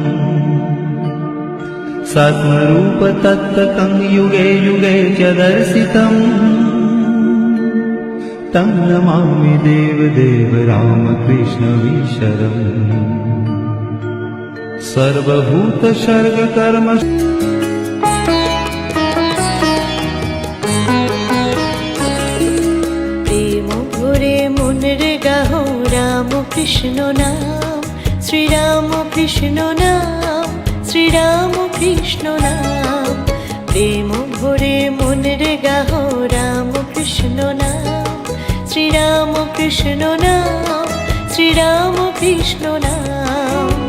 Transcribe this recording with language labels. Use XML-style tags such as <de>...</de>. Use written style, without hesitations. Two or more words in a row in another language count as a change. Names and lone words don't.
<sa>सद्मरूपतत्त्वकं युगे युगे च दर्शितम् तं नमामि देवदेव रामकृष्णमीश्वरम् सर्वभूतसर्गकर्म</sa> <bn>কৃষ্ণ নাম শ্রীরাম কৃষ্ণ নাম শ্রীরাম কৃষ্ণ নাম প্রেম ভরে মনের গাহ রাম কৃষ্ণ নাম শ্রীরাম কৃষ্ণ নাম শ্রীরাম কৃষ্ণ নাম</bn>